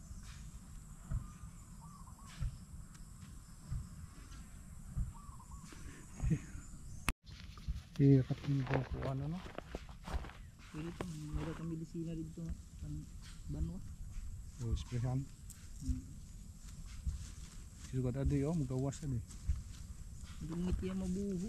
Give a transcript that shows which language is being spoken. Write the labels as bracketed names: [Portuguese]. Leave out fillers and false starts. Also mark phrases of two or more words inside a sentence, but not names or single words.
[Filipino] Hirap yung kukuha no? Pwede ito, wala kang medisina dito. [Waray] Banwa. Sprayan. Sugad adi oh, magawas adi. Dungit yan mabuho.